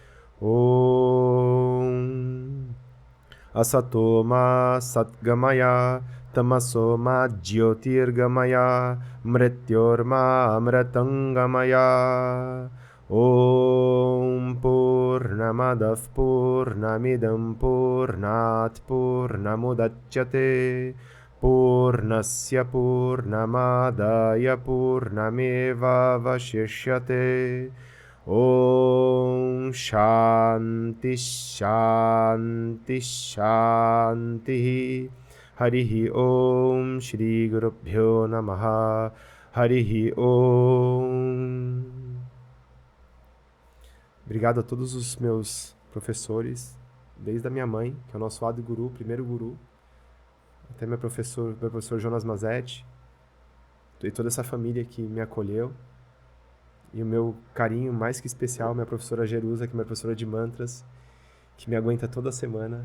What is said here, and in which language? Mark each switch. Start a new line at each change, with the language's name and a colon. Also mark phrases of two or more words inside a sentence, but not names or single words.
Sanskrit: ॐ असतोमा सद्गमय तमसोमा ज्योतिर्गमय मृत्योर्मा अमृतंगमय ॐ पूर्णमदः पूर्णमिदं पूर्णात् पूर्णमुदच्यते पूर्णस्य पूर्णमादाय पूर्णमेव वशिष्यते ॐ शान्तिः शान्तिः शान्तिः हरिः ॐ श्री गुरुभ्यो नमः हरिः ॐ.
Portuguese: Obrigado a todos os meus professores, desde a minha mãe, que é o nosso Adi Guru, primeiro guru, até meu professor Jonas Mazetti, e toda essa família que me acolheu. E o meu carinho mais que especial, minha professora Jerusa, que é minha professora de mantras, que me aguenta toda semana.